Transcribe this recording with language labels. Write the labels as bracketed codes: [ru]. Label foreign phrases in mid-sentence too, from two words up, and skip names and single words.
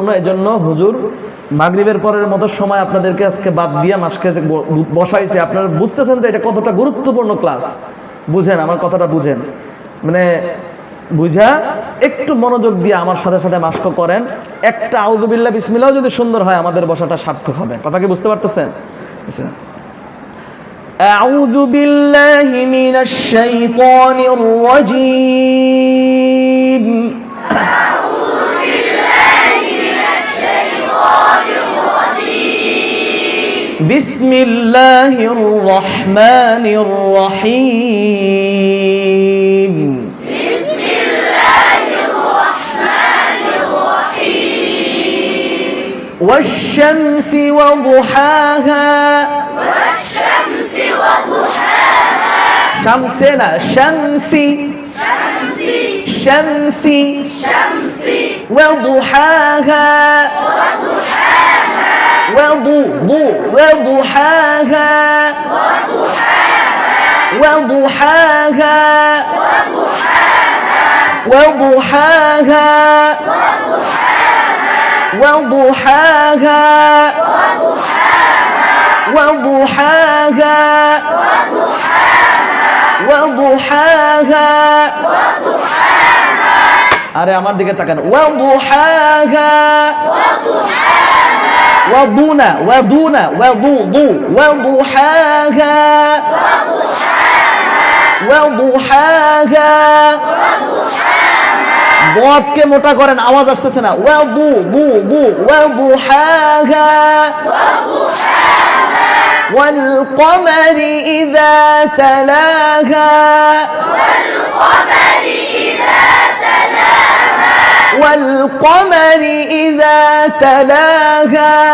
[bn] এই জন্য হুজুর মাগরিবের পরের মতো সময় আপনাদেরকে আজকে বাদ দিয়ে মাসকে বসাইছে। আপনারা বুঝতেছেন তো এটা কতটা গুরুত্বপূর্ণ ক্লাস? বুঝেন আমার কথাটা, বুঝেন, মানে বুঝা একটু মনোযোগ দিয়ে আমার সাথে সাথে মাস্ক করেন। একটা [ar] أعوذ بالله بسم الله [bn] যদি সুন্দর হয় আমাদের বসাটা সার্থক হবে। কথা কি বুঝতে পারতেছেন? [ar] أعوذ بالله من الشيطان الرجيم. أعوذ بالله من الشيطان الرجيم. بسم الله الرحمن الرحيم. بسم الله الرحمن الرحيم. والشمس وضحاها. শামসে না, شمسِ، شمسِ، وضحاها، وضحاها، وضحاها، وضحاها, وضحاها, وضحاها وضحاها [bn] আরে আমার দিকে তাকান। [ar] وضحاها وضونا وضونا وضو وضحاها وضحاها ضادকে [bn] মোটা করেন, আওয়াজ আসতেছে না। [ar] وضو بو بو وضحاها والقمر إذا تلاها والقمر إذا تلاها